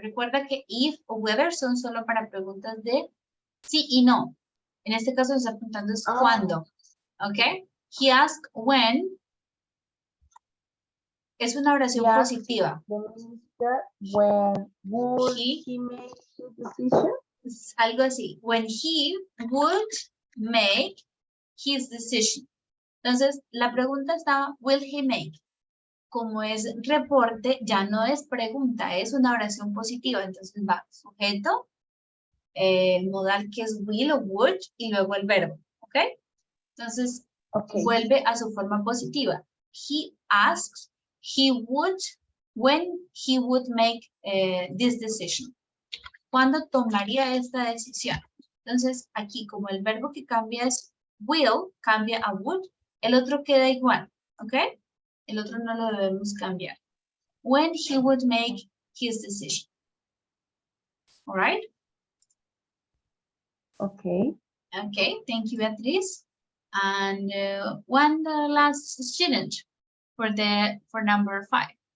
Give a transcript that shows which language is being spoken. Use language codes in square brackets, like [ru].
[es] Recuerda que if o whether son solo para preguntas de sí y no. En este caso, nos está preguntando es cuándo. Okay. [en] He asked when. [es] Es una oración positiva. [en] When would he make his decision? [es] Algo así. [en] When he would make his decision. [es] Entonces, la pregunta estaba, [en] will he make? [es] Como es reporte, ya no es pregunta, es una oración positiva. Entonces va sujeto, el modal que es will o would, y luego el verbo. ¿Ok? Entonces, vuelve a su forma positiva. [en] He asks, when he would make this decision. [es] ¿Cuándo tomaría esta decisión? Entonces, aquí como el verbo que cambia es will, cambia a would, el otro queda igual, ¿ok? El otro no lo debemos cambiar. [en] When he would make his decision. All right? Okay. Okay, thank you, Beatriz. And one last student for number 5.